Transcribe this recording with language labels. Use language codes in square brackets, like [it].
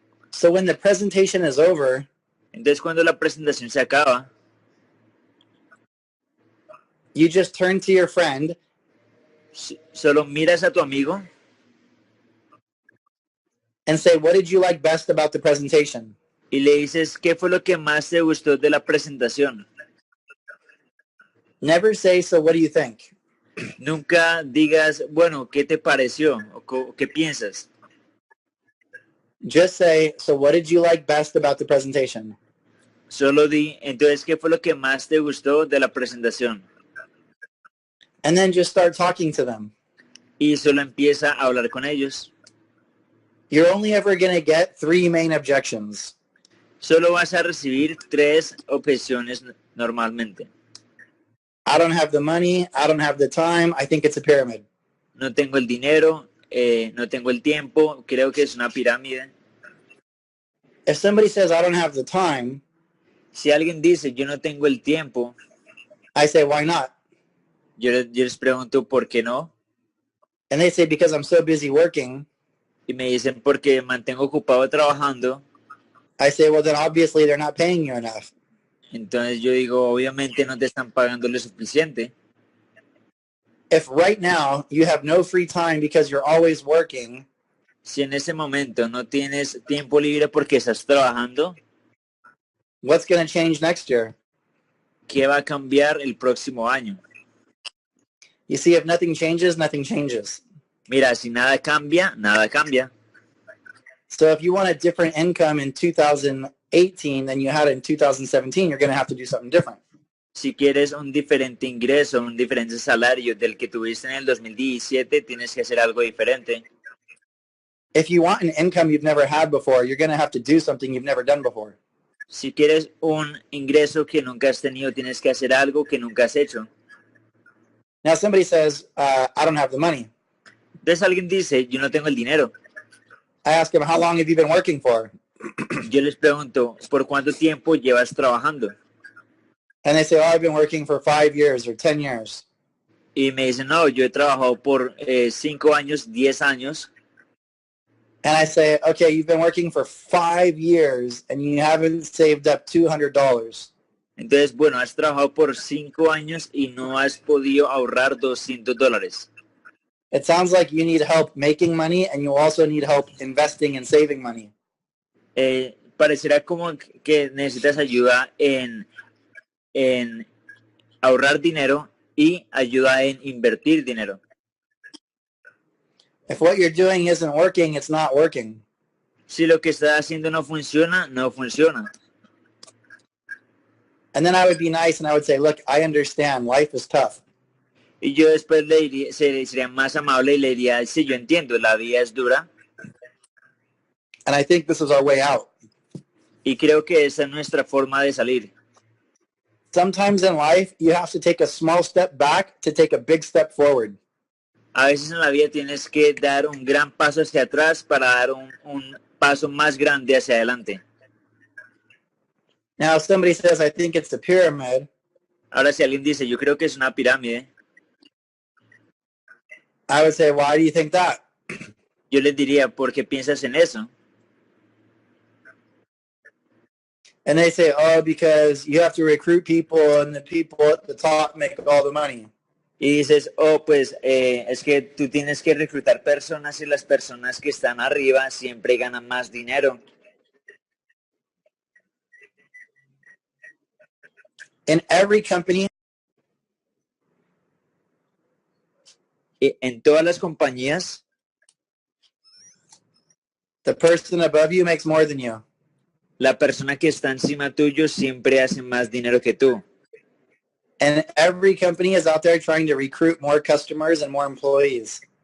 [en] So when the presentation is over, [es] Entonces cuando la presentación se acaba, [en] you just turn to your friend [es] solo miras a tu amigo [en] and say, what did you like best about the presentation? [es] y le dices qué fue lo que más te gustó de la presentación. [en] Never say, so what do you think? [es] Nunca digas, bueno, ¿qué te pareció? ¿O qué piensas? [en] Just say, so what did you like best about the presentation? [es] Solo di, entonces, ¿qué fue lo que más te gustó de la presentación? [en] And then just start talking to them. [es] Y solo empieza a hablar con ellos. [en] You're only ever going to get 3 main objections. [es] Solo vas a recibir 3 objeciones normalmente. [en] I don't have the money. I don't have the time. I think it's a pyramid. [es] No tengo el dinero, no tengo el tiempo, creo que es una pirámide. [en] If somebody says, I don't have the time, [es] Si alguien dice, yo no tengo el tiempo, [en] I say, why not? [es] yo les pregunto, ¿por qué no? [en] And they say, because I'm so busy working. [es] Y me dicen, porque mantengo ocupado trabajando. [en] I say, well, then obviously they're not paying you enough. [es] Entonces yo digo, obviamente no te están pagando lo suficiente. [en] If right now you have no free time because you're always working, [es] Si en ese momento no tienes tiempo libre porque estás trabajando, [en] what's going to change next year? [es] ¿qué va a cambiar el próximo año? [en] You see, if nothing changes, nothing changes. [es] Mira, si nada cambia, nada cambia. [en] So if you want a different income in 2018 than you had in 2017, you're going to have to do something different. [es] Si quieres un diferente ingreso, un diferente salario del que tuviste en el 2017, tienes que hacer algo diferente. [en] If you want an income you've never had before, you're going to have to do something you've never done before. [es] Si quieres un ingreso que nunca has tenido, tienes que hacer algo que nunca has hecho. [en] Now somebody says, I don't have the money. [es] Entonces alguien dice, yo no tengo el dinero. [en] I ask him, how long have you been working for? [es] Yo les pregunto, ¿por cuánto tiempo llevas trabajando? [en] And they say, oh, I've been working for 5 years or 10 years. [es] Y me dicen, no, yo he trabajado por 5 años, 10 años. [en] And I say, okay, you've been working for 5 years and you haven't saved up $200. [es] Entonces, bueno, has trabajado por 5 años y no has podido ahorrar $200. [en] It sounds like you need help making money and you also need help investing and saving money. [es] Parecerá como que necesitas ayuda en ahorrar dinero y ayuda en invertir dinero. [en] If what you're doing isn't working, it's not working. [es] Si lo que estás haciendo no funciona, no funciona. [en] And then I would be nice and I would say, look, I understand. Life is tough. [es] Y yo después le diría, sería más amable y le diría, sí, yo entiendo, la vida es dura. [en] And I think this is our way out. [es] Y creo que esa es nuestra forma de salir. [en] Sometimes in life, you have to take a small step back to take a big step forward. [es] A veces en la vida tienes que dar un gran paso hacia atrás para dar un paso más grande hacia adelante. [en] Now, if somebody says, I think it's a pyramid, [es] Ahora, si alguien dice, yo creo que es una pirámide, [en] I would say, why do you think that? [es] yo les diría, ¿por qué piensas en eso? [en] And they say, oh, because you have to recruit people and the people at the top make all the money. [es] Y dices, oh, pues es que tú tienes que reclutar personas y las personas que están arriba siempre ganan más dinero. [en] In every company, [es] Y en todas las compañías [en] The person above you makes more than you. [es] La persona que está encima tuyo siempre hace más dinero que tú. [en] And every company is out there trying to recruit more customers and more employees.